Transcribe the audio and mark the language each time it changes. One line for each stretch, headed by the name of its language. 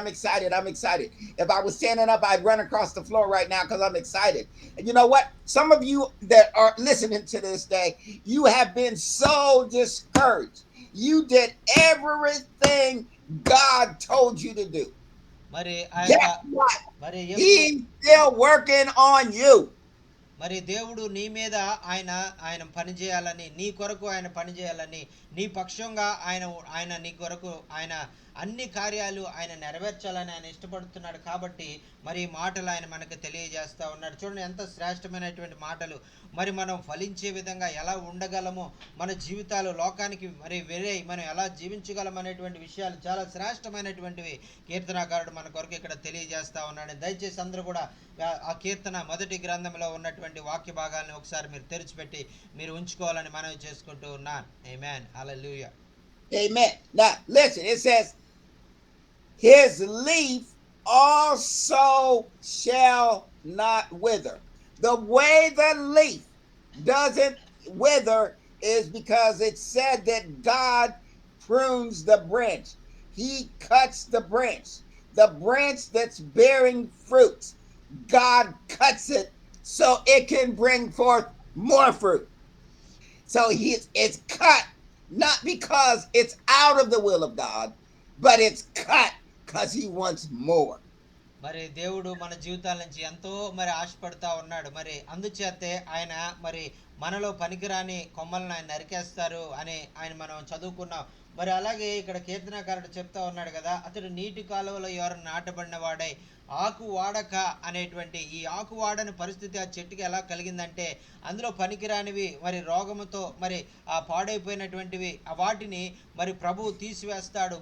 English: If I was standing up, I'd run across the floor right now because I'm excited. And you know what? Some of you that are listening to this day, you have been so discouraged. You did everything God told you to do.
Telugu: మరి
English: Guess what?
Telugu: మరి
English: He's still working on you.
Telugu: మరి దేవుడు నీ మీద ఆయన పని చేయాలని, నీ కొరకు ఆయన పని చేయాలని, నీ పక్షంగా ఆయన నీ కొరకు ఆయన అన్ని కార్యాలు ఆయన నెరవేర్చాలని ఆయన ఇష్టపడుతున్నాడు. కాబట్టి మరి ఈ మాటలు ఆయన మనకు తెలియజేస్తూ ఉన్నాడు. చూడండి ఎంత శ్రేష్టమైనటువంటి మాటలు. మరి మనం ఫలించే విధంగా ఎలా ఉండగలమో, మన జీవితాలు లోకానికి మరి మనం ఎలా జీవించగలం అనేటువంటి విషయాలు చాలా శ్రేష్టమైనటువంటివి కీర్తనాకారుడు మన కొరకు ఇక్కడ తెలియజేస్తా ఉన్నాడు. దయచేసి అందరూ కూడా ఆ కీర్తన 1వ గ్రంథంలో ఉన్నటువంటి వాక్య భాగాలను ఒకసారి మీరు తెరిచిపెట్టి మీరు ఉంచుకోవాలని మనవి చేసుకుంటూ ఉన్నాను. ఆమేన్. హల్లెలూయా.
English: Amen. Now listen, it says, his leaf also shall not wither. The way the leaf doesn't wither is because it said that God prunes the branch. He cuts the branch that's bearing fruits. God cuts it so it can bring forth more fruit. So it's cut not because it's out of the will of God, but it's cut because he wants more.
Telugu: మరి దేవుడు మన జీవితాల నుంచి ఎంతో మరి ఆశపడతా ఉన్నాడు. మరి అందుచేతే ఆయన మరి మనలో పనికిరాని కొమ్మలను ఆయన నరికేస్తారు అని మనం చదువుకున్నాం. మరి అలాగే ఇక్కడ కీర్తనకారుడు చెప్తా ఉన్నాడు కదా, అతడు నీటి కాలువలో ఎవరు నాటబడిన వాడై ఆకు వాడక అనేటువంటి ఈ ఆకు వాడని పరిస్థితి ఆ చెట్టుకి ఎలా కలిగిందంటే అందులో పనికిరానివి మరి రోగముతో మరి ఆ పాడైపోయినటువంటివి వాటిని మరి ప్రభువు తీసివేస్తాడు.